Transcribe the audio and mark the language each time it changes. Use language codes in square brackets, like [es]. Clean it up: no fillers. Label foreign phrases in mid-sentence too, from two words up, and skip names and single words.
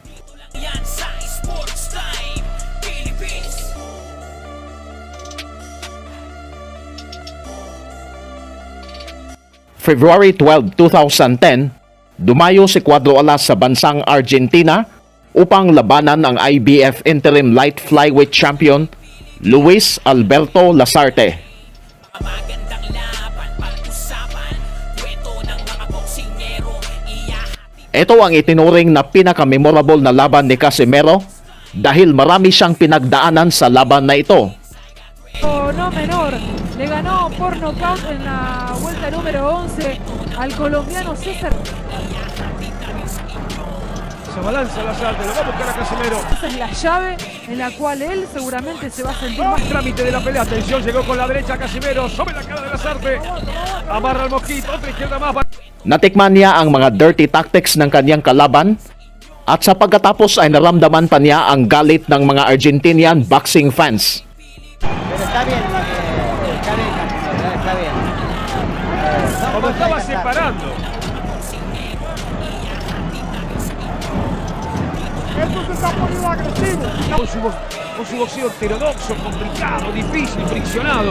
[tl] February 12, 2010, dumayo si Cuadro Alas sa bansang Argentina upang labanan ang [en] IBF Interim Light Flyweight Champion [tl] Luis Alberto Lasarte. Ito ang itinuring na pinaka-memorable na laban ni Casimero dahil marami siyang pinagdaanan sa laban na ito. [es] No menor, le ganó por nocaut en la vuelta número 11 al colombiano César. Se balanza Lasarte, lo va a buscar a Casimero. Esa es la llave en la cual él seguramente se va a sentir Más más. trámite de la pelea, atención, llegó con la derecha Casimero, sobre la cara de Lasarte. Amarra el mosquito, otra izquierda más. [tl] Natikman niya ang mga [en] dirty tactics [tl] ng kanyang kalaban at sa pagkatapos ay naramdaman pa niya ang galit ng mga [en] Argentinian boxing fans. [es] Pero está bien, Casimiro, está bien. Como estaba separando. Esto se está poniendo agresivo. Con su boxeo heterodoxo, complicado, difícil, friccionado.